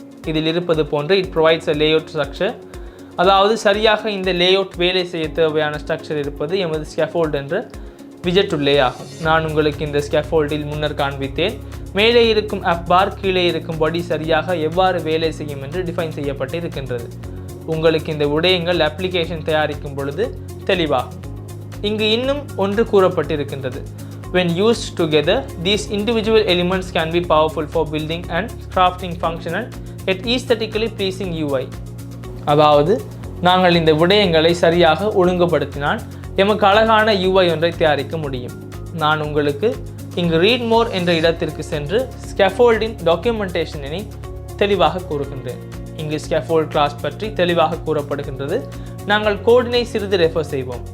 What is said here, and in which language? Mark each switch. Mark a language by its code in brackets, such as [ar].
[ta] இதில் இருப்பது போன்று [en] it provides a layout structure, [ta] அதாவது சரியாக இந்த லேஅவுட் வேலை செய்ய தேவையான ஸ்ட்ரக்சர் இருப்பது எமது ஸ்கேஃபோல்ட் என்ற widget உள்ளே ஆகும். நான் உங்களுக்கு இந்த ஸ்கேஃபோல்டில் முன்னர் காண்பித்தேன். மேலே இருக்கும் ஆப் பார், கீழே இருக்கும் பாடி சரியாக எவ்வாறு வேலை செய்யும் என்று டிஃபைன் செய்யப்பட்டு இருக்கின்றது. உங்களுக்கு இந்த விடயங்கள் அப்ளிகேஷன் தயாரிக்கும் பொழுது தெளிவாகும். இங்கு இன்னும் ஒன்று கூறப்பட்டிருக்கின்றது. [en] When used together, these individual elements can be powerful for building and crafting functional yet aesthetically pleasing UI. [ta] அதாவது நாங்கள் இந்த விடயங்களை சரியாக ஒழுங்குபடுத்தினால் எமக்கு அழகான UI ஒன்றை தயாரிக்க முடியும். நான் உங்களுக்கு இங்கு ரீட் மோர் என்ற இடத்திற்கு சென்று ஸ்கேஃபோல்டின் டாக்குமெண்டேஷனை தெளிவாக கூறுகின்றேன். இங்கு ஸ்கேஃபோல்ட் கிளாஸ் பற்றி தெளிவாக கூறப்படுகின்றது. நாங்கள் கோடினை சிறிது ரெஃபர் செய்வோம்.